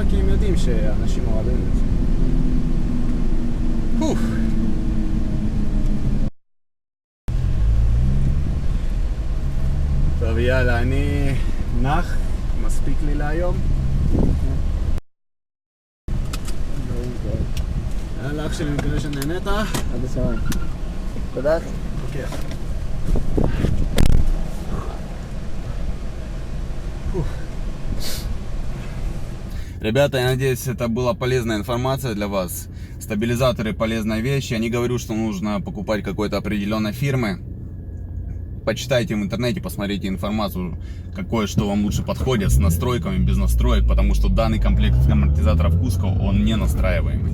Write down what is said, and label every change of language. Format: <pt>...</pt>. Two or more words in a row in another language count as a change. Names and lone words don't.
<he>כי הם יודעים שאנשים אוהבים את זה. טוב, יאללה, אני נח, מספיק לי להיום. יאללה, אח שלי, מקווה שנהנית. עד השמיים. תודה אחי. אוקיי.</he> <ru>Ребята, я надеюсь, это была полезная информация для вас. Стабилизаторы полезная вещь. Я не говорю, что нужно покупать какой-то определенной фирмы. Почитайте в интернете, посмотрите информацию, какое что вам лучше подходит, с настройками, без настроек, потому что данный комплект амортизаторов Cusco, он не настраиваемый.</ru>